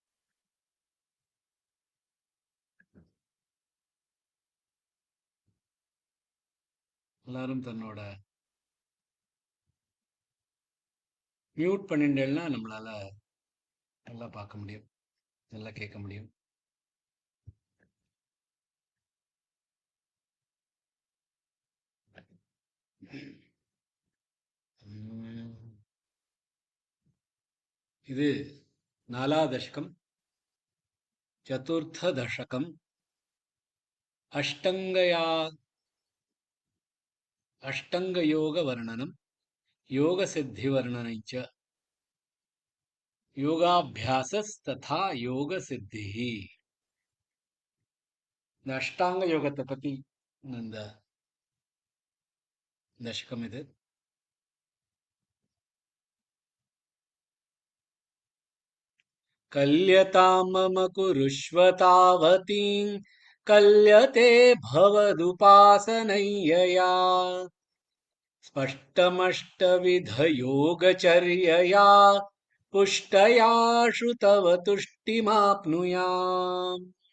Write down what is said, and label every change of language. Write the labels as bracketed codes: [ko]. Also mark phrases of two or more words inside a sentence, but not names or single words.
[ta] எல்லாரும் தன்னோட மியூட் பண்ணிட்டேன்னா நம்மளால நல்லா பார்க்க முடியும், நல்லா கேட்க முடியும். இது 4வது தசகம், [sa] चतुर्थ दशकं, अष्टाङ्गयोग वर्णनं, योग सिद्धि वर्णनञ्च, योगाभ्यासस्तथा योग सिद्धि. [ta] இந்த அஷ்டாங்க யோகத்தை பத்தி இந்த தசகம் இது. [sa] कल्यतां मम कुरुष्व तावतीं कल्यते भवदुपासनय्यया स्पष्टमष्टविधयोगचर्यया पुष्टया श्रुतव तुष्टिमाप्नुयाम्.